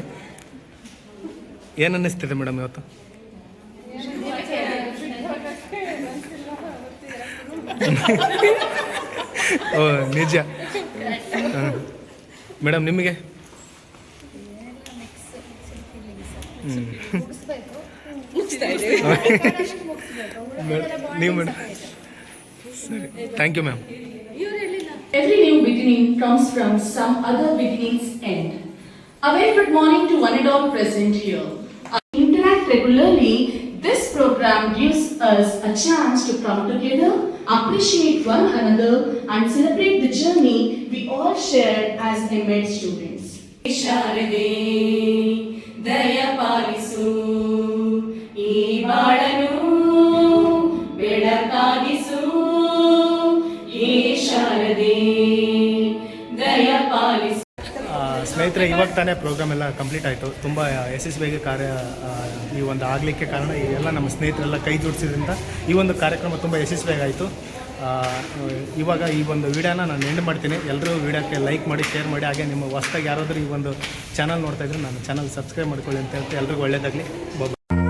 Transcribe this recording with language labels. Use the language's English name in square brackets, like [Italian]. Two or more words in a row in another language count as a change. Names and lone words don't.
[Kannada] ಏನು ಅನ್ನಿಸ್ತಿದೆ ಮೇಡಮ್ ಇವತ್ತು? ಓ ನಿಜ. ಮೇಡಮ್ ನಿಮಗೆ? ನೀವು ಮೇಡಮ್? [English] ಸರಿ, thank you ma'am. Every new beginning comes from some other beginning's end. A very good morning to one and all present here. Interact regularly. This program gives us a chance to come together, appreciate one another, and celebrate the journey we all shared as MAD students. [Kannada] ಶಾರದೆ ದಯಾ ಪಾಲಿಸು ಈ ಬಾಡನು ಬೆದಕಗಿಸು ಈ ಶಾರದೆ ದಯಾ ಪಾಲಿಸು. ಸ್ನೇಹಿತರೆ, ಇವಾಗ ತಾನೇ ಪ್ರೋಗ್ರಾಮ್ ಎಲ್ಲ ಕಂಪ್ಲೀಟ್ ಆಯಿತು. ತುಂಬ ಯಶಸ್ವಿಯಾಗಿ ಈ ಒಂದು ಆಗಲಿಕ್ಕೆ ಕಾರಣ ಈ ಎಲ್ಲ ನಮ್ಮ ಸ್ನೇಹಿತರೆಲ್ಲ ಕೈ ಜೋಡಿಸಿದ್ರಿಂದ ಈ ಒಂದು ಕಾರ್ಯಕ್ರಮ ತುಂಬ ಯಶಸ್ವಿಯಾಗಿ ಆಯಿತು. ಇವಾಗ ಈ ಒಂದು ವಿಡಿಯೋನ ನಾನು ಎಂಡ್ ಮಾಡ್ತೀನಿ. ಎಲ್ಲರೂ ವಿಡಿಯೋಕ್ಕೆ ಲೈಕ್ ಮಾಡಿ, ಶೇರ್ ಮಾಡಿ. ಹಾಗೆ ನಿಮ್ಮ ಹೊಸ್ದಾಗಿ ಯಾರಾದರೂ ಈ ಒಂದು ಚಾನಲ್ ನೋಡ್ತಾಯಿದ್ರೆ ನನ್ನ ಚಾನಲ್ ಸಬ್ಸ್ಕ್ರೈಬ್ ಮಾಡ್ಕೊಳ್ಳಿ ಅಂತ ಹೇಳ್ತಾ ಎಲ್ರಿಗೂ ಒಳ್ಳೆಯದಾಗಲಿ.